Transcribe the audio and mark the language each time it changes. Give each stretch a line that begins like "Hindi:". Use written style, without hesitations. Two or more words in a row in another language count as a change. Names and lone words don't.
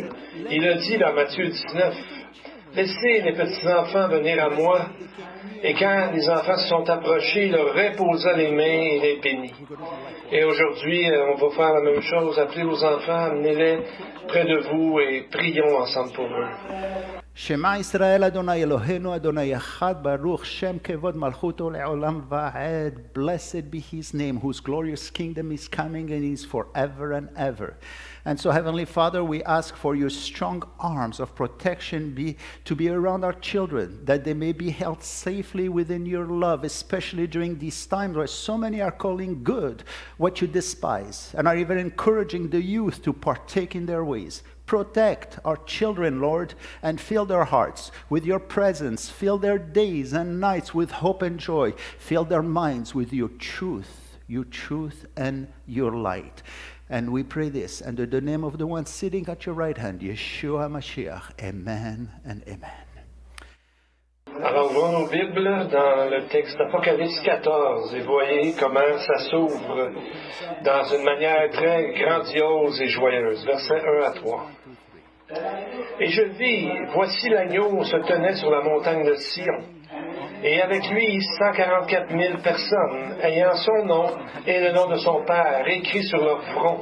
French: Il a dit dans Matthieu 19, « Laissez les petits-enfants venir à moi. » Et quand les enfants se sont approchés, il leur reposa les mains et les bénit. Et aujourd'hui, on va faire la même chose, appelez vos enfants, amenez-les près de vous et prions ensemble pour eux.
Hebrew: שמע ישראל אדוני אלוהינו אדוני אחד ברוך שם כבוד מלכותו לעולם ועד.
English: Blessed be his name whose glorious kingdom is coming and is forever and ever. And so Heavenly Father, we ask for your strong arms of protection to be around our children, that they may be held safely within your love, especially during these times where so many are calling good what you despise and are even encouraging the youth to partake in their ways. Protect our children, Lord, and fill their hearts with your presence. Fill their days and nights with hope and joy. Fill their minds with your truth and your light. And we pray this under the name of the one sitting at your right hand,
Hebrew: ישוע משיח.
English: Amen and amen.
French: Alors, ouvrons nos Bibles dans le texte d'Apocalypse 14 et voyez comment ça s'ouvre dans une manière très grandiose et joyeuse. Versets 1 à 3. Et je vis, voici l'agneau se tenait sur la montagne de Sion, et avec lui 144 000 personnes, ayant son nom et le nom de son Père écrit sur leur front.